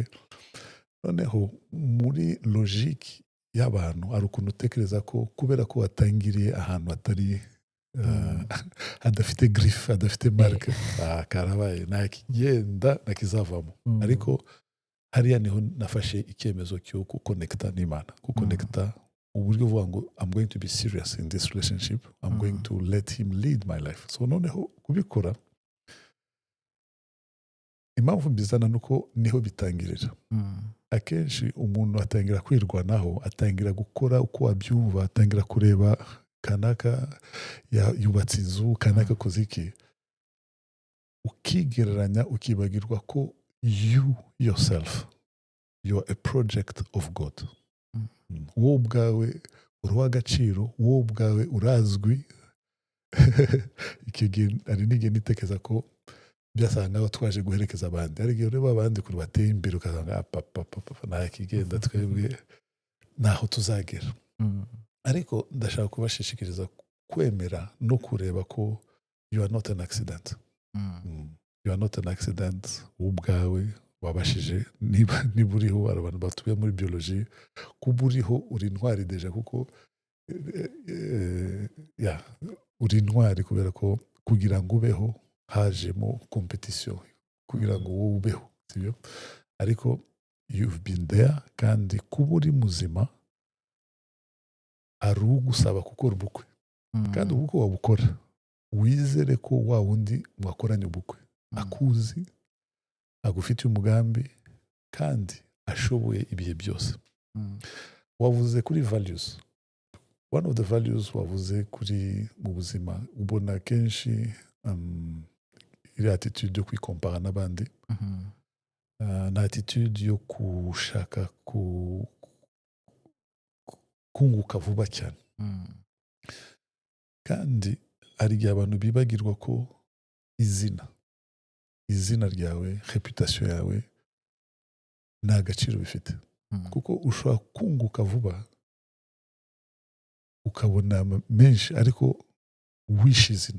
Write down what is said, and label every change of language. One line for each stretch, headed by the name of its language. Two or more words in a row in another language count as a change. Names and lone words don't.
Kinyarwanda: Noneho muri logique y'abantu ari ukuntu utekereza ko kubera ko watangiriye ahantu hatari hadafite griffe hadafite marque karabaye nakigenda nakizavamo ariko hariya niho nafashe icyemezo cyo kuconnecta n'Imana kuconnecta uburyo vuga ngo
English: I'm going to be serious in this relationship, I'm going to let him lead my life.
Kinyarwanda: So noneho kubikora impamvu mbizana nuko niho bitangirira. Akenshi umuntu atangira kwirwanaho, atangira gukora uko abyumva, atangira kureba kanaka yubatse inzu, kanaka koze iki, ukigereranya ukibagirwa ko
English: you yourself you are a project of God.
Kinyarwanda: Wowe ubwawe uri uw'agaciro, wowe ubwawe urazwi. Ari n'igihe nitekeza ko byasanga aho twaje guherekeza abandi, ari igihe ureba abandi kuri bateye imbere ukasanga nta kigenda twebwe naho tuzagera. Ariko ndashaka kubashishikiriza kwemera no kureba ko
English: you are not an accident. You are not an accident.
Kinyarwanda: Ubwawe wabashije niba uriho abantu batuye muri biology kuba uriho uri intwari deja kuko uri intwari kubera ko kugira ngo ubeho hajemo competition kugira ngo wowe ubeho sibyo ariko
English: you've been there
Kinyarwanda: kandi kuba uri muzima ari ugusaba gukora ubukwe kandi ubukwe wabukora wizere ko wa wundi mwakoranye ubukwe akuzi agufitiye umugambi kandi ashoboye ibihe byose. Wavuze kuri values,
English: one of the values
Kinyarwanda: wavuze kuri mu buzima ubona kenshi iri attitude yo kwikompara n'abandi, na attitude yo kushaka kunguka vuba cyane, kandi hari igihe abantu bibagirwa ko izina ryawe, reputation yawe nta gaciro bifite, kuko ushobora kunguka vuba ukabona menshi ariko wishe izina.